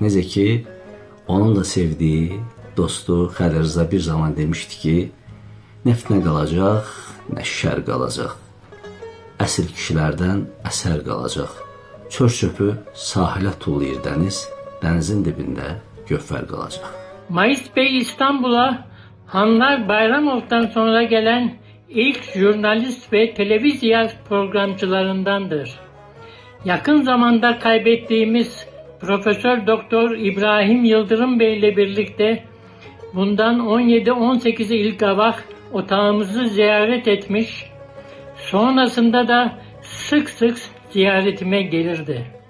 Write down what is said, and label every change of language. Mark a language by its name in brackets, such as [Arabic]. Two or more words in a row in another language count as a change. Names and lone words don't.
[Azerbaijani] Necə ki, onun da sevdiyi dostu Xəlil Rza bir zaman demişdi ki, neft nə qalacaq, nə şər qalacaq. Əsl kişilərdən əsər qalacaq. Çör-çöpü sahilə tullayır dəniz, dənizin dibində gövhər qalacaq. [Turkish] Mais Bey İstanbul'a Hanlar Bayramov'dan sonra gelen ilk jurnalist ve televizyon programcılarındandır. Yakın zamanda kaybettiğimiz Profesör Doktor İbrahim Yıldırım Bey ile birlikte bundan 17-18 İlkabah otağımızı ziyaret etmiş, sonrasında da sık sık ziyaretime gelirdi.